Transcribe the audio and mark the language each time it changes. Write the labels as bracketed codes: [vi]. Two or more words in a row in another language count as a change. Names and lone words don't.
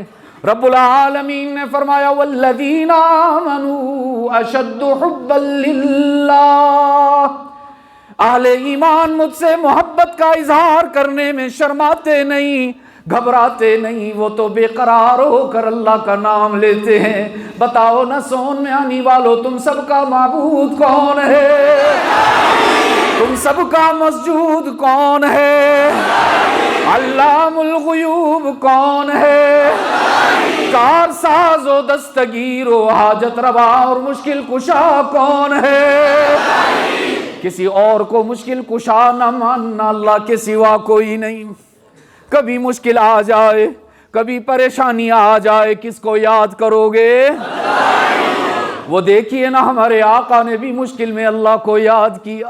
[ur] رب العالمین نے فرمایا [ar] والذین آمنوا اشد حبا للہ، [ur] اہل ایمان مجھ سے محبت کا اظہار کرنے میں شرماتے نہیں، گھبراتے نہیں، وہ تو بے قرار ہو کر اللہ کا نام لیتے ہیں۔ بتاؤ نا سون میں آنے والوں، تم سب کا معبود کون ہے؟ تم سب کا مسجود کون ہے؟ [ar] علام الغیوب [ur] کون ہے؟ کار ساز و دستگیر و حاجت روا اور مشکل کشا کون ہے؟ کسی اور کو مشکل کشا نہ ماننا، اللہ کے سوا کوئی نہیں۔ کبھی مشکل آ جائے، کبھی پریشانی آ جائے، کس کو یاد کرو گے؟ وہ دیکھیے نا ہمارے آقا نے بھی مشکل میں اللہ کو یاد کیا۔